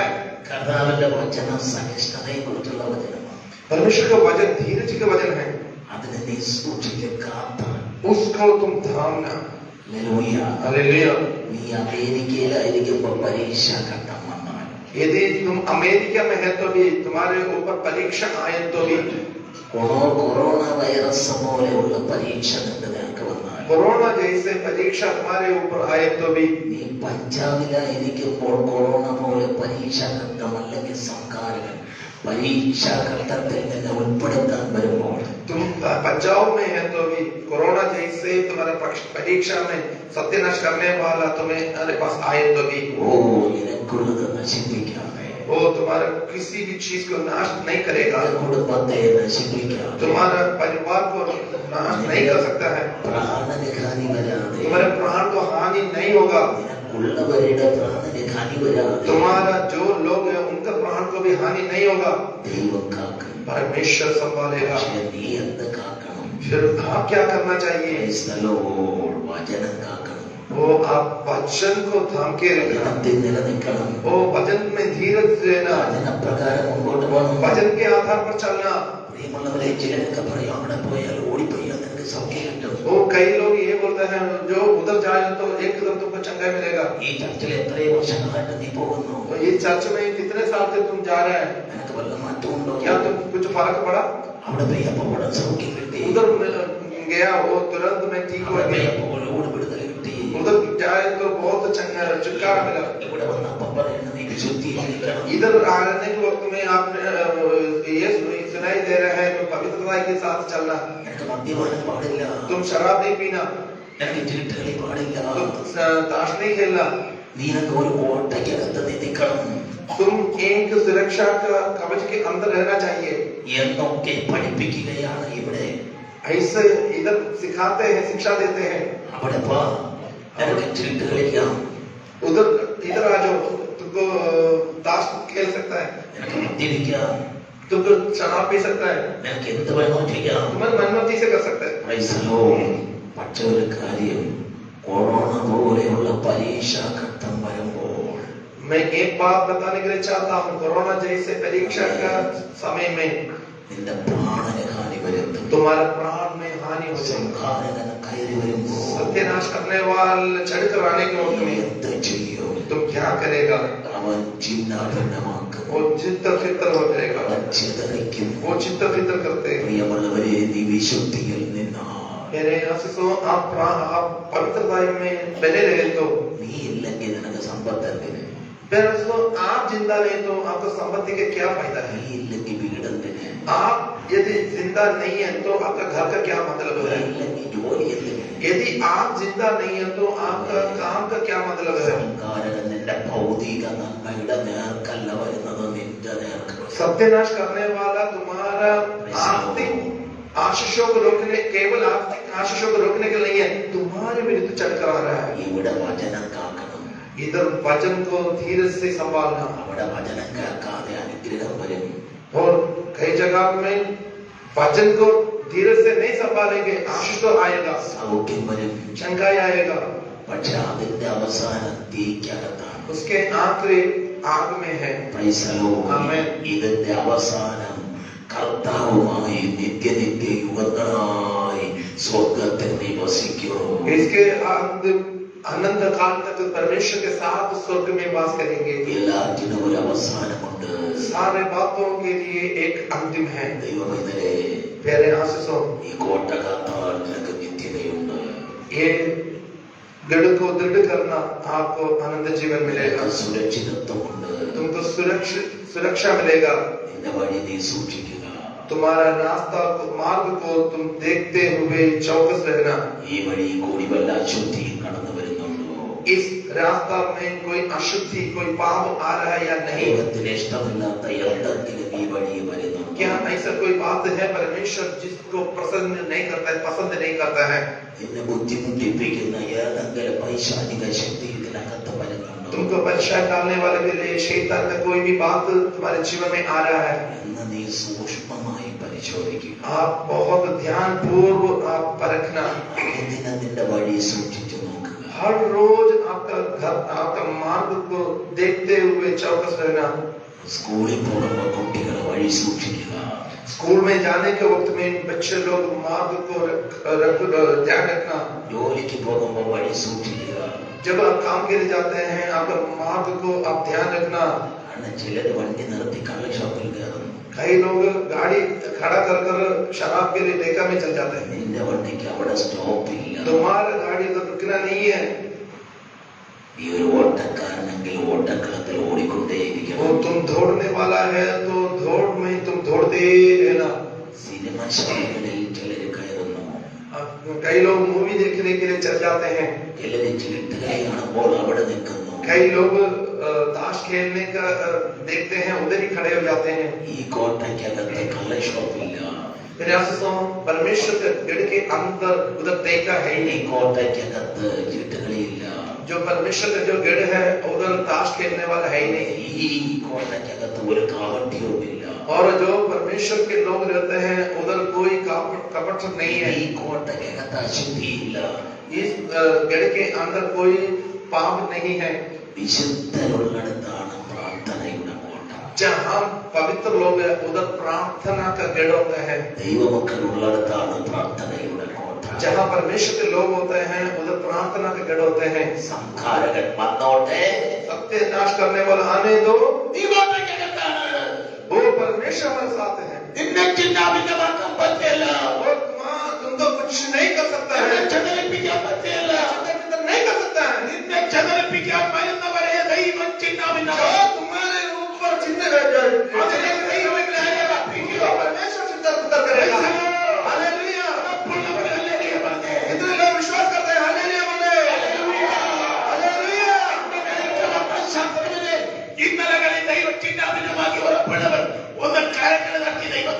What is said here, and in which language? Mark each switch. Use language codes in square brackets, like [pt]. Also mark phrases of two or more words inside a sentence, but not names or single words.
[ml] കർത്താവിന്റെ വചനം സഹിഷ്ണുതയെ കുറിച്ചുള്ള വചനമാണ്. [hi] परमेश्वर का वचन धीरज का वचन है, [ml] അതിനെ നീ സൂക്ഷിച്ച് കാത്ത്. [hi] उसको तुम थामना। [ml] ഹല്ലേലൂയ. [hi] हालेलुया। [ml] നീ അമേരിക്കയിലായിരിക്കുമ്പോൾ പരീക്ഷാ ഘട്ടം വന്നാൽ [hi] यदि तुम अमेरिका में है तो भी तुम्हारे ऊपर परीक्षा आए तो भी [ml] കൊറോണ വൈറസ് പോലെയുള്ള പരീക്ഷ നിനക്ക് വന്നാൽ [hi] कोरोना जैसे परीक्षा तुम्हारे ऊपर आए तो भी [ml] നീ പഞ്ചാബിലായിരിക്കുമ്പോൾ കൊറോണ പോലെ പരീക്ഷാ ഘട്ടം അല്ലെങ്കിൽ സംഘാരകൻ പരീക്ഷാ ഘട്ടത്തിൽ നിന്ന് ഉൾപ്പെടുത്താൻ വരുമ്പോൾ [hi] तुम पंजाब में है तो भी कोरोना जैसे तुम्हारा परीक्षा में सत्यानाश करने वाला तुम्हारे पास आए तो भी [ml] ഓ നിനക്കുള്ളത് നശിപ്പിക്കാതെ [hi] वो तुम्हारा किसी भी चीज को नाश नहीं करेगा, [ml] കുടുംബത്തെ നശിപ്പിക്കാതെ [hi] तुम्हारा परिवार को नाश नहीं कर सकता है, [ml] പ്രാണന് ഹാനി വരാതെ [hi] तुम्हारे प्राण को हानि नहीं होगा, [ml] നിനക്കുള്ളവരുടെ പ്രാണന് ഹാനി വരാതെ [hi] तुम्हारा जो लोग है उनका प्राण को भी हानि नहीं होगा। [ml] ദൈവം കാക്കും. [hi] परमेश्वर संभालेगा। [ml] പക്ഷേ നീ എന്ത് കാക്കണം? [hi] फिर आप क्या करना चाहिए? [en] Praise the Lord. [ml] വചനം കാക്കണം. [hi] वो आप वचन को थाम के रखना, [ml] വചനത്തിൽ നിലനിൽക്കണം. [hi] वो वचन में धीरज रहना, [ml] വചനപ്രകാരം മുമ്പോട്ട് പോകണം. [hi] वचन के आधार पर चलना। [ml] പ്രിയമുള്ളവരെ, ചിലരൊക്കെ പറയും അവിടെ പോയാൽ ഓടിപ്പോയാൽ നിനക്ക് സൗഖ്യം കിട്ടും. [hi] वो कई लोग ये बोलते हैं जो उधर जाए तो एकदम तुमको चंगाई मिलेगा। [ml] ഈ ചർച്ചിൽ എത്രയോ വർഷങ്ങളായിട്ട് നീ പോകുന്നു, [hi] तो ये चर्च में कितने साल से तुम जा रहे हैं? [ml] നിനക്ക് വല്ല മാറ്റമുണ്ടോ? [hi] क्या तुम कुछ फर्क पड़ा? [ml] അവിടെ പോയപ്പോൾ ഉടൻ സൗഖ്യം കിട്ടി, [hi] उधर गया वो तुरंत में ठीक हो [ml] അവിടെ [hi] गया, [ml] പോയപ്പോൾ ഓട് വിടുതൽ കിട്ടി. [hi] उधर जाए तो बहुत छुटकारा मिला। [ml] ഇവിടെ വന്നപ്പോൾ പറയുന്നത് നീ വിശുദ്ധീകരിക്കണം. [hi] इधर आने के वक्त में आपने ये सुनाई दे रहा है तो पवित्रता के साथ चलना। [ml] നിനക്ക് മദ്യപാനം പാടില്ല, [hi] तुम शराब नहीं पीना, [ml] നിനക്ക് ചീട്ടുകളി പാടില്ല, [hi] तुम ताश नहीं खेलना, [ml] നിനക്ക് ഒരു ഓട്ടയ്ക്കകത്ത് നീ നിൽക്കണം [hi] तुम एक सुरक्षा का कवच के अंदर रहना चाहिए। [ml] എന്നൊക്കെ പഠിപ്പിക്കുകയാണ് ഇവിടെ. [hi] ऐसे इधर सिखाते हैं, शिक्षा देते हैं। [ml] അവിടെ പോ, നിനക്ക് ചീട്ട് കളിക്കാം, [hi] उधर इधर आ जाओ, तुमको ताश खेल सकता है, [ml] നിനക്ക് മദ്യപിക്കാം, [hi] तुमको शराब पी सकता है, [ml] നിനക്ക് എന്ത് വേണോ ചെയ്യാം. [hi] तुम्हें मनमर्जी से कर सकता है। [en] Praise the Lord. [ml] പക്ഷേ ഒരു കാര്യം, കൊറോണ പോലെയുള്ള പരീക്ഷാ ഘട്ടം വരുമ്പോൾ [hi] मैं एक बात बताने के लिए चाहता हूँ, कोरोना जैसे परीक्षा का समय में [ml] നിന്റെ പ്രാണന് ഹാനി വരുത്തും. [hi] तुम्हारे प्राण में हानि हो जाएगी। [ml] സംഹാരകൻ കയറി വരുമ്പോൾ [hi] सत्यानाश करने वाले चढ़कर आने के वक्त में [ml] എന്ത് ചെയ്യും? [hi] तुम क्या करेगा? [ml] അവൻ ചിന്നാഭിന്നമാക്കും, [hi] वो चित्त फितर हो जाएगा, [ml] അവൻ ചിതറിക്കും. [hi] वो चित्त फितर करते हैं। [ml] പ്രിയമുള്ളവരെ, നീ വിശുദ്ധിയിൽ നിന്നാ [hi] मेरे आशीषों, आप पवित्रता में बने रहे तो [ml] നീ ഇല്ലെങ്കിൽ നിനക്ക് സമ്പത്ത് എന്തിന്? [hi] दरअसल आप जिंदा रहे तो आपको संपत्ति के क्या फायदा [ml] നീ [hi] है? [ml] ഇല്ലെങ്കിൽ വീടെന്തിന്? [hi] आप यदि जिंदा नहीं है तो आपका घर का क्या मतलब [ml] നീ [hi] है? [ml] ഇല്ലെങ്കിൽ ജോലി എന്തിന്? [hi] यदि आप जिंदा नहीं है तो आपका काम का क्या मतलब है? [ml] സംഹാരകൻ നിന്റെ ഭൗതിക നന്മയുടെ നേർക്കല്ല വരുന്നത്, നിന്റെ നേർക്ക്. [hi] सत्यानाश करने वाला तुम्हारा आर्थिक आशीषों को रोकने, केवल आर्थिक आशीषों को रोकने के लिए नहीं है, तुम्हारे विरुद्ध चढ़कर आ रहा है। [ml] ഇവിടെ വചനം കാക്കണം, [hi] इधर वचन को धीरज से संभालना। [ml] അവിടെ वചനം കേൾക്കാതെ അനുഗ്രഹം വരും. [hi] और कई जगह में वचन को धीरज से नहीं संभालेंगे, आशीष तो आएगा, [ml] സൗഖ്യം വരും. [hi] चंगाई आएगा, [ml] പക്ഷെ അതിന്റെ അവസാനം തീക്കകത്താണ്. [hi] उसके आखिरी आग में है। [en] Praise the Lord. [ml] ആമേൻ. ഇതിന്റെ അവസാനം കർത്താവുമായി നിത്യനിത്യ യുഗങ്ങളായി സ്വർഗത്തിൽ നിവസിക്കൂ. [hi] इसके अनंत काल तक परमेश्वर के साथ स्वर्ग में वास करेंगे। [ml] എല്ലാറ്റിനും ഒരു അവസാനമുണ്ട്. [hi] सारे बातों के लिए एक अंतिम है। [ml] ദൈവമേ, [hi] प्यारे आशीषों, [ml] ഈ കോട്ട കാത്താൽ നിനക്ക് നിത്യതയുണ്ട്. [hi] ये गढ़ को दृढ़ करना आपको आनंद जीवन मिलेगा, [ml] നിനക്ക് സുരക്ഷിതത്വമുണ്ട്. [hi] तुमको सुरक्षा मिलेगा, [ml] നിന്റെ നിന്റെ വഴി നീ സൂക്ഷിക്കുക. [hi] तुम्हारा रास्ता मार्ग को तुम देखते हुए चौकस रहना. [ml] ഈ വഴി കൂടി വല്ല അശുദ്ധിയും കടന്നു വരുന്നുണ്ടോ? [hi] इस रास्ता में कोई अशुद्धि कोई पाप आ रहा है या नहीं? [ml] ദൈവത്തിന് ഇഷ്ടമില്ലാത്ത എന്തെങ്കിലും ഈ വഴി വരുന്നുണ്ടോ? [hi] क्या ऐसा कोई बात है परमेश्वर जिसको पसंद नहीं करता है, पसंद नहीं करता है? [ml] നിന്നെ ബുദ്ധിമുട്ടിപ്പിക്കുന്ന ഏതെങ്കിലും പൈശാചിക ശക്തി ഇതിനകത്ത് വരുന്നുണ്ടോ? [hi] तुमको परेशान डालने वाले के लिए शैतान का कोई भी बात तुम्हारे जीवन में आ रहा है? [ml] എന്ന് നീ സൂക്ഷ്മമായി പരിശോധിക്കുക. [hi] आप बहुत ध्यान पूर्वक आप परखना. [ml] ഇതിനെ നിന്റെ വഴി സൂക്ഷിച്ചു നോക്കുക. [hi] हर रोज आपका घर आपका मार्ग को देखते हुए चौकस रहना. [ml] സ്കൂളിൽ പോകുമ്പോൾ കുട്ടികളെ വഴി സൂക്ഷിക്കുക. [hi] स्कूल में जाने के वक्त में बच्चे लोग मार्ग को ध्यान रखना. [ml] ജോലിക്ക് പോകുമ്പോൾ വഴി സൂക്ഷിക്കുക. [hi] जब आप काम के लिए जाते हैं आपका मार्ग को आप ध्यान रखना. [ml] കാരണം ചിലര് വണ്ടി നിർത്തി കള്ള ഷോപ്പിൽ കയറുന്നു. [hi] कई लोग गाड़ी खड़ा कर कर शराब के लिए ठेका में चल जाते हैं. [ml] നിന്റെ വണ്ടിക്ക് അവിടെ സ്റ്റോപ്പ് ഇല്ല. [hi] तुम्हारा गाड़ी तो रुकना नहीं है. [ml] ഈ ഒരു ഓട്ടക്കാരനെങ്കിൽ ഓട്ടക്കളത്തിൽ ഓടിക്കൊണ്ടേയിരിക്കണം. [hi] वो तुम दौड़ने वाला है तो दौड़ में तुम दौड़ते रहना. [ml] സിനിമ ശാലകളിൽ ചിലര് കയറുന്നു. [hi] कई लोग मूवी देखने के लिए चल जाते हैं. [ml] ചിലര് ചീട്ടുകളി കാണുമ്പോൾ അവിടെ നിൽക്കുന്നു. [hi] कई लोग ताश खेलने का देखते हैं उधर ही खड़े हो जाते हैं. [ml] ഈ കോട്ടയ്ക്കകത്ത് കള്ള ഷോപ്പില്ല. [hi] मेरे आशीषों परमेश्वर के गढ़ के अंदर उधर देखा है ही [ml] ഈ [hi] नहीं. [ml] കോട്ടയ്ക്കകത്ത് ചീട്ടുകളിയില്ല. [hi] जो परमेश्वर का जो गढ़ है उधर ताश खेलने वाला है ही नहीं. [ml] ഈ കോട്ടയ്ക്കകത്ത് ഒരു കാവട്യവുമില്ല. [hi] और जो परमेश्वर के लोग रहते हैं उधर कोई कपट नहीं है. [ml] ഈ കോട്ടയ്ക്കകത്ത് അശുദ്ധിയില്ല. [hi] इस गढ़ के अंदर कोई पाप नहीं है. [ml] വിശുദ്ധരുള്ളിടത്താണ് പ്രാർത്ഥനയുടെ കോട്ട. [hi] जहाँ पवित्र लोग हैं उधर प्रार्थना का गढ़ होता है. [ml] ദൈവമക്കളുള്ളിടത്താണ് പ്രാർത്ഥനയുടെ കോട്ട. [hi] जहाँ परमेश्वर के लोग होते हैं उधर प्रार्थना के गढ़ होते हैं. [ml] സംഹാരകൻ വന്നോട്ടെ, [hi] सत्यानाश करने वाला आने दो. [ml] ഈ കോട്ടയ്ക്കകത്താണ്. [hi] वो परमेश्वर हमारे साथ है. [ml] നിന്നെ ചിന്താഭിന്നമാക്കാൻ പറ്റില്ല. [hi] और तुमको कुछ नहीं कर सकता है. [ml] നിന്നെ ചതറിപ്പിക്കാൻ പറ്റില്ല. [hi] नहीं कर सकता है. [ml] നിന്നെ ചതറിപ്പിക്കാൻ വരുന്നവരെ ദൈവം ചിന്താഭിന്നമാക്കും. [hi] जो तुम्हारे ऊपर चिन्ह रह जाए [ml] അതിനെ ദൈവം ന്യായീകരിക്കും. [hi] परमेश्वर चिंता करेगा. हालेलुया. कितने लोग विश्वास करते हैं? हालेलुया बोले. हालेलुया. [ml] ഇന്നലകളിൽ ദൈവം ചിന്താഭിന്നമാക്കി ഉറപ്പുള്ളവർ ഒന്ന് കരങ്ങൾ തട്ടി ദൈവത്തെ